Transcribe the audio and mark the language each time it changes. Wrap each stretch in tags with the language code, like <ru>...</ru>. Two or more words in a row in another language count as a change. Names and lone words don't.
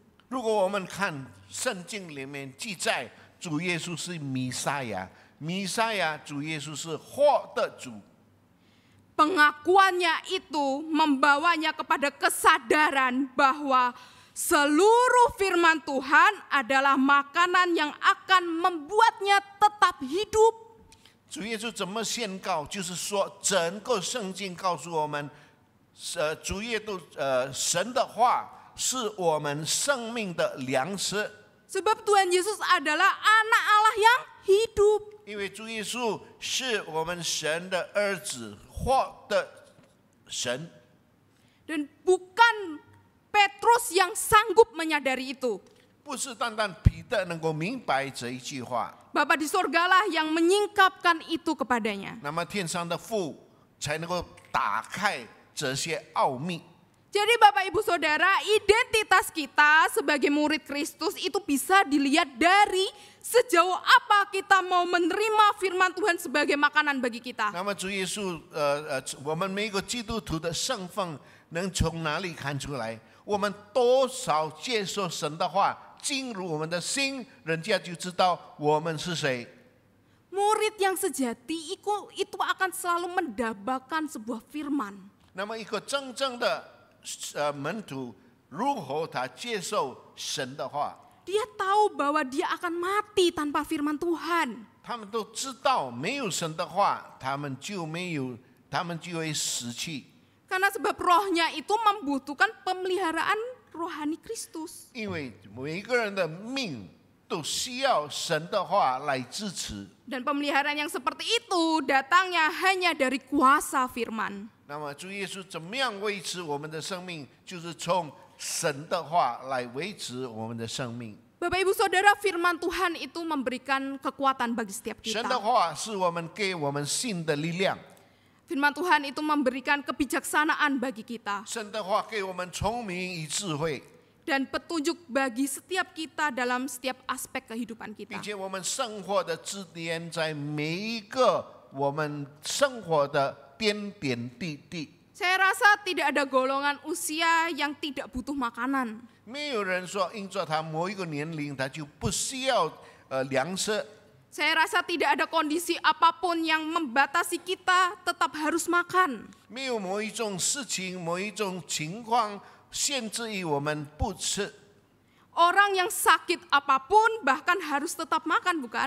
<zh>如果我们看圣经里面记载，主耶稣是弥赛亚，弥赛亚主耶稣是活的主。</zh> <id>Pengakuannya itu membawanya kepada kesadaran bahwa seluruh firman Tuhan adalah makanan yang akan membuatnya tetap hidup.</id> <zh>主耶稣怎么宣告？就是说，整个圣经告诉我们，主耶稣神的话是我们生命的粮食。</zh> <id>Sebab Tuhan Yesus adalah anak Allah yang hidup.</id> <zh>因为主耶稣是我们神的儿子，或的神。</zh> <id>Dan bukan Petrus yang sanggup menyadari itu.</id> <zh>不是单单彼得能够明白这一句话，</zh> <id>Bapa di sorgalah yang menyingkapkan itu kepadanya.</id> <zh>那么天上的父才能够打开这些奥秘。</zh> <id>Jadi Bapak Ibu Saudara, identitas kita sebagai murid Kristus itu bisa dilihat dari sejauh apa kita mau menerima firman Tuhan sebagai makanan bagi kita.</id> <zh>那么主耶稣，我们每个基督徒的身份能从哪里看出来？我们多少接受神的话进入我们的心，人家就知道我们是谁。</zh> <id>Murid yang sejati itu akan selalu mendambakan sebuah firman.</id> <zh>那么一个真正的门徒，如何他接受神的话？</zh> <id>Dia tahu bahwa dia akan mati tanpa firman Tuhan.</id> <zh>他们都知道没有神的话，他们就会死去。</zh> <id>Karena sebab rohnya itu membutuhkan pemeliharaan rohani Kristus.</id> <zh>因为每一个人的命都需要神的话来支持。</zh> <id>Dan pemeliharaan yang seperti itu datangnya hanya dari kuasa firman.</id> <zh>那么主耶稣怎么样维持我们的生命？就是从神的话来维持我们的生命。</zh> <id>Bapak Ibu Saudara, firman Tuhan itu memberikan kekuatan bagi setiap</id> <zh>神</zh> <id>kita.</id> <zh>的话是给我们新的力量，</zh> <id>Firman Tuhan itu memberikan kebijaksanaan bagi kita</id> <zh>神的话给我们聪明与智慧，</zh> <id>dan petunjuk bagi setiap kita dalam setiap aspek kehidupan</id> <zh>并</zh> <id>kita.</id> <zh>且我们生活的支点在每一个我们生活的点点滴滴。</zh> <id>Saya rasa tidak ada golongan usia yang tidak butuh makanan.</id> <zh>没有人说因着他某一个年龄，他就不需要粮食。</zh> <id>Saya rasa tidak ada kondisi apapun yang membatasi kita tetap harus makan.</id> <zh>没有某一种事情、某一种情况限制于我们不吃。</zh> <id>Orang yang sakit apapun bahkan harus tetap makan, bukan?</id>